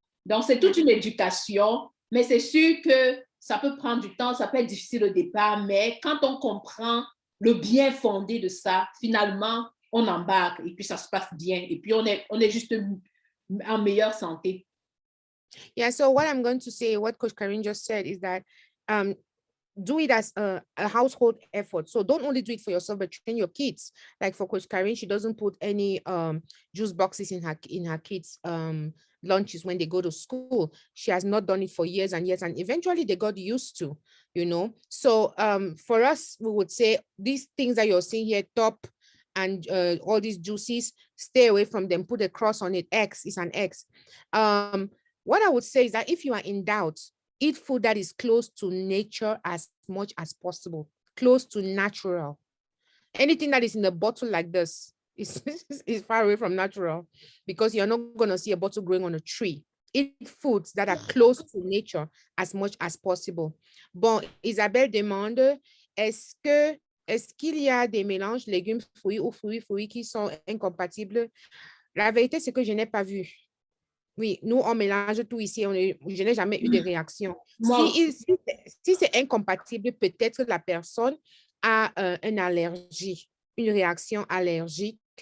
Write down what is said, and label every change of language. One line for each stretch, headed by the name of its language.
French: Donc, c'est toute une éducation, mais c'est sûr que ça peut prendre du temps, ça peut être difficile au départ, mais quand on comprend le bien fondé de ça, finalement, on embarque et puis ça se passe bien. Et puis, on est juste en meilleure santé.
English: Yeah, so what I'm going to say, what Coach Karine just said is that do it as a household effort. So don't only do it for yourself, but train your kids. Like for Coach Karine, she doesn't put any juice boxes in her kids' lunches when they go to school. She has not done it for years and years, and eventually they got used to, you know. So for us, we would say these things that you're seeing here, top and all these juices, stay away from them. Put a cross on it. X is an X. What I would say is that if you are in doubt, eat food that is close to nature as much as possible, close to natural. Anything that is in a bottle like this is far away from natural, because you're not going to see a bottle growing on a tree. Eat foods that are close to nature as much as possible.
French: Bon, Isabelle demande, est-ce qu'il y a des mélanges légumes, fruits ou fruits qui sont incompatibles? La vérité, c'est que je n'ai pas vu. Oui, nous, on mélange tout ici. Je n'ai jamais eu de réaction. Si c'est incompatible, peut-être la personne a une allergie, une réaction allergique.